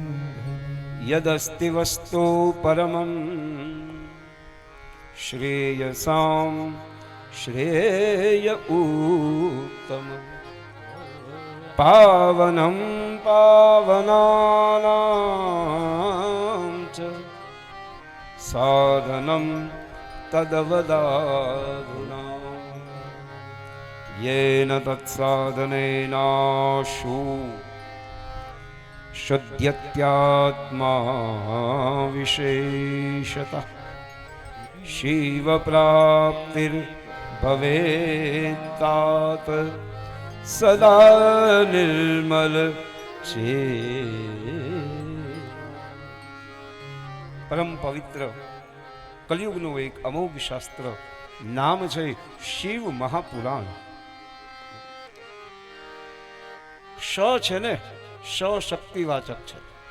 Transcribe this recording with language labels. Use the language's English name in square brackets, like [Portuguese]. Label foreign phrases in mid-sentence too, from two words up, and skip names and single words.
[Sanskrit] યદસ્તિ વસ્તુ પરમં શ્રેયસામ શ્રેય ઉત્તમ પાવનમ પાવનાનાં ચ સાધનમ તદવદાધુના येन तत्साधनेनाशु शुद्ध्यत्यात्मा विशेषतः शिवप्राप्तिर्भवेत्तात [Gujarati] સદા નિર્મલ છે. પરમ પવિત્ર કલિયુગનું એક અમોઘ શાસ્ત્ર નામ છે શિવ મહાપુરાણ. શ છે ને, શ શક્તિવાચક છે.